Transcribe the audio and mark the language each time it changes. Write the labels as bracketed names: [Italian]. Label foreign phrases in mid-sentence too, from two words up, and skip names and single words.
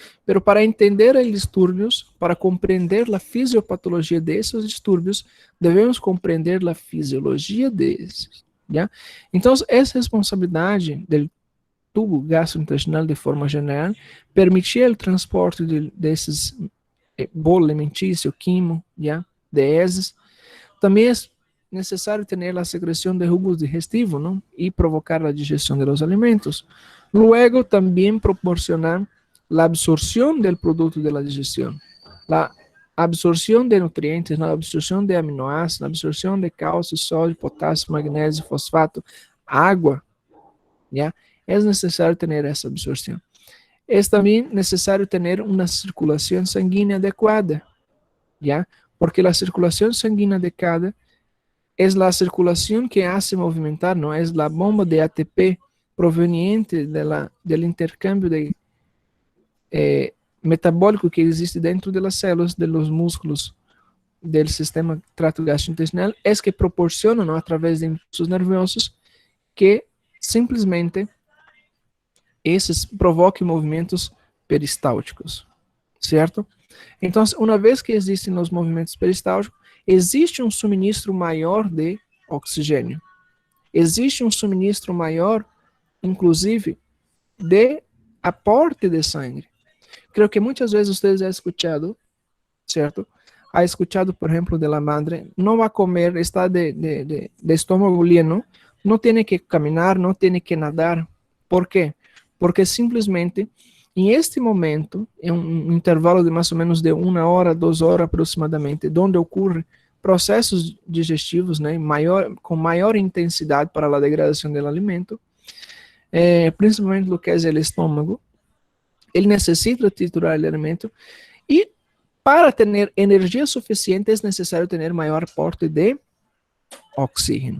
[Spanish] Pero para entender los disturbios, para comprender la fisiopatología de esos disturbios, debemos comprender la fisiología de esos, ¿ya? Entonces es responsabilidad del tubo gastrointestinal de forma geral permitir el transporte de esos [Portuguese] bolo alimentício, [Spanish] quimo, ¿ya? De heces. [Portuguese] Também é necessário ter a secreção de jugos digestivos, ¿no? E provocar a digestão de [Spanish] los alimentos. Luego, [Portuguese] também proporcionar a absorção do produto [Spanish] de la [Portuguese] digestão, a absorção de nutrientes, a absorção de aminoácidos, a absorção de cálcio, sódio, potássio, magnésio, fosfato, água, ¿ya? É necessário ter essa absorção. É também necessário ter uma circulação sanguínea adequada, [Spanish] ¿ya? Porque la circulación sanguínea adecuada es la circulación que hace movimentar, ¿no? Es la bomba de ATP proveniente del intercambio de, metabólico que existe dentro de las células, de los músculos del sistema trato gastrointestinal, es que proporciona, ¿no? A través de impulsos nerviosos que [Portuguese] simplesmente esses provoquem movimentos peristálticos, certo? Então, uma vez que existem os movimentos peristálticos, existe um suministro maior de oxigênio. Existe um suministro maior, inclusive, de aporte de sangue. Creio que muitas vezes vocês já escutado, certo? Ha escutado, por exemplo, [Spanish] de la madre, [Portuguese] não vai comer, está de estômago lleno, não tem que caminhar, não tem que nadar. ¿Por quê? Porque simplesmente, em este momento, em um intervalo de mais ou menos de 1 hora, 2 horas aproximadamente, onde ocorre processos digestivos, né, com maior intensidade para a degradação do alimento, principalmente do que é o estômago, ele necessita triturar o alimento e para ter energia suficiente é necessário ter maior aporte de oxígeno.